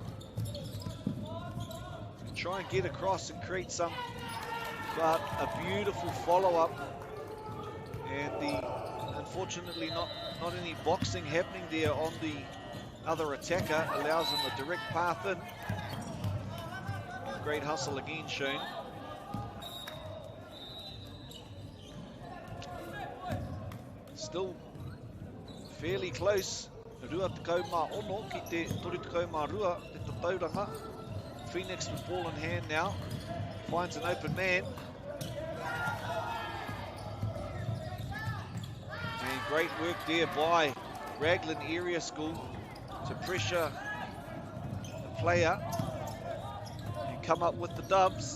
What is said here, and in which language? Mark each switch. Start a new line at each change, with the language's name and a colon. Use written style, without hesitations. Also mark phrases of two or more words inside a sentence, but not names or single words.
English: Try and get across and create some, but a beautiful follow-up, and unfortunately not any boxing happening there on the other attacker, allows him a direct path in. Great hustle again shown. Still fairly close.
Māori: Rua tekau mā ono ki te tori tekau mā rua te tauranga.
English: Phoenix with ball in hand now. Finds an open man. And great work there by Raglan Area School to pressure the player. You come up with the dubs.